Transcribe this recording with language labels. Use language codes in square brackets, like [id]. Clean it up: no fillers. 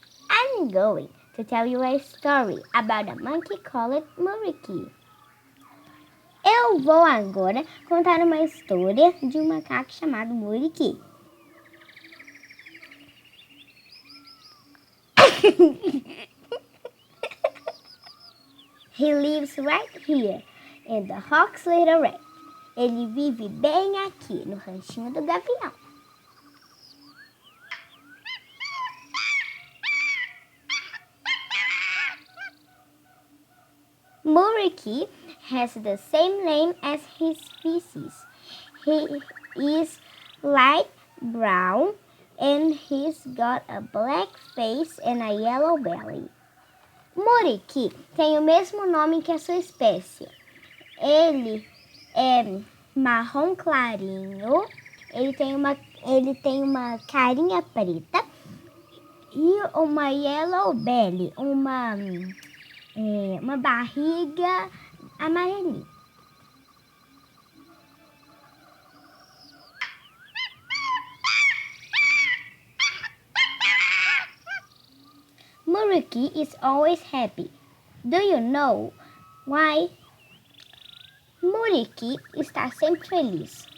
[en] I'm going to tell you a story about a monkey called Muriqui. [pt] Eu vou agora contar uma história de um macaco chamado Muriqui. [en] He lives right here in the Hawk's Little Ranch. [pt] Ele vive bem aqui no ranchinho do Gavião. [en] Muriqui has the same name as his species. He is light brown and he's got a black face and a yellow belly. [pt] Muriqui tem o mesmo nome que a sua espécie. Ele é marrom clarinho, ele tem uma carinha preta e uma [en] yellow belly, [pt] uma barriga amarelinha. [en] Muriqui is always happy. Do you know why? [pt] Muriqui está sempre feliz.